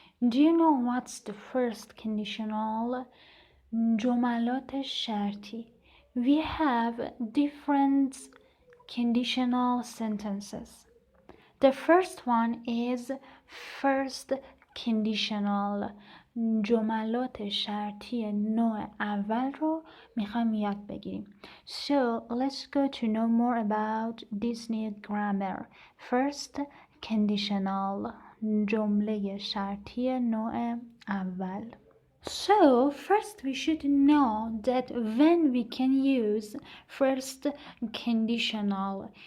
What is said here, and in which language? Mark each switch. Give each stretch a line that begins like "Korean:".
English: Do you know what's the first conditional?
Persian: جملات شرطی.
English: We have different conditional sentences. The first one is first conditional.
Persian: جملات شرطی نوع اول رو میخوایم یاد بگیریم.
English: So let's go to know more about this new grammar.
Persian: First conditional. جمله شرطی نوع اول.
English: So first we should know that when we can use first conditional.